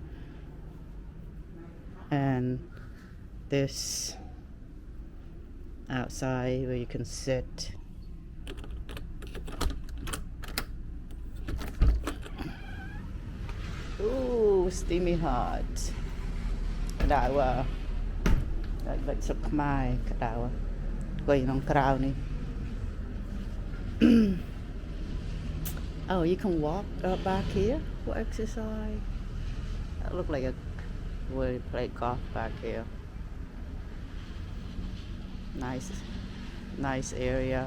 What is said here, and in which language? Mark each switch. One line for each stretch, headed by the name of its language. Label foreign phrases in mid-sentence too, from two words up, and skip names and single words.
English: And this outside where you can sit. Ooh, steamy hot.
Khmer: ក្តៅដូចសុខខ្មែរក្តៅអង្គុយក្នុងក្រៅនេះ
English: Oh, you can walk back here for exercise. That look like a where you play golf back here. Nice area.